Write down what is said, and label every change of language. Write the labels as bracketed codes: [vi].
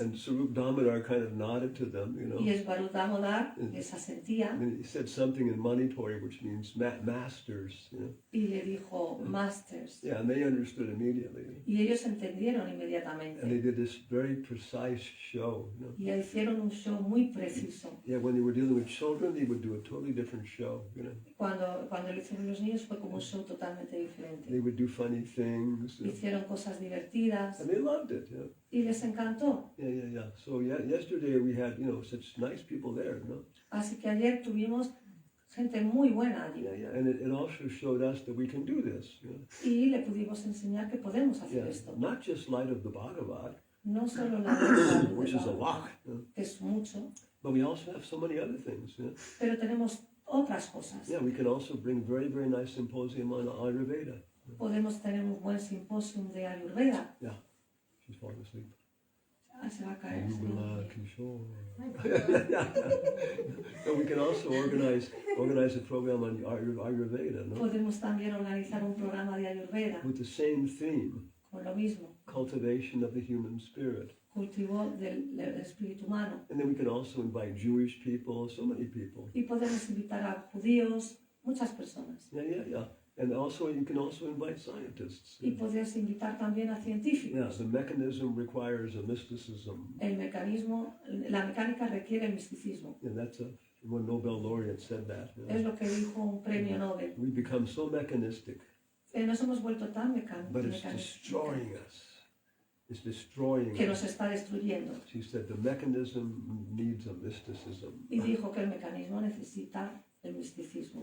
[en] and Sarup Damodar kind of nodded to them, you know. [es] Y Esvarut Damodar les asentía [en] And he said something in Manitori, which means masters, you know. [es] y le dijo masters. [en] Yeah, and they understood immediately. [es] Y ellos entendieron [en] And they [es] inmediatamente. [en] did this very precise show, you know. [es] Y hicieron un show muy preciso. [en] Yeah, when they were dealing with children, they would do a totally different show, you know. [es] Cuando lo hicieron los niños fue como un show totalmente [en] They [es] diferente. [en] would do funny things, you know. [es] Hicieron cosas divertidas [en] And they loved it, you know. [es] y les encantó. [en] Yeah. So yeah, yesterday we had, you know, such nice people there, you know. [es] Así que ayer tuvimos gente muy buena allí. [en] Yeah. And it also showed us that we can do this, you know. [es] Y le pudimos enseñar que podemos hacer [en] Yeah. [es] esto. [en] Not just light of the Bhagavad, [es] No solo la verdad, [en] which is a lot, you know, [es] que es mucho, [en] but we also have so many other things, you know. [es] pero tenemos otras cosas. [en] Yeah, we can also bring very, very nice symposium on Ayurveda. [es] Podemos tener un buen simposium de Ayurveda. [en] She's falling asleep. [es] Ah, se va a caer. sí. [en] Ayurveda Kishore. So we can also organize a program on Ayurveda, no? [es] Podemos también organizar un programa de Ayurveda [en] With the same theme, [es] con lo mismo, [en] cultivation of the human spirit. [es] cultivo del espíritu humano. [en] And then we can also invite Jewish people, so many people. [es] Y podemos invitar a judíos, muchas personas. [en] Yeah. And also you can also invite scientists. [es] Y podemos invitar también a [en] Yeah, [es] científicos. [en] the mechanism requires a mysticism. [es] El mecanismo, la mecánica requiere el misticismo. [en] And that's one Nobel laureate said that. You know. [es] Es lo que dijo un premio Nobel. [en] We become so mechanistic, [es] Nos hemos vuelto tan [en] but it's destroying us. It's destroying [es] que nos [en] us. [es] está destruyendo. [en] She said the mechanism needs a mysticism. [es] Y dijo que el mecanismo necesita el misticismo.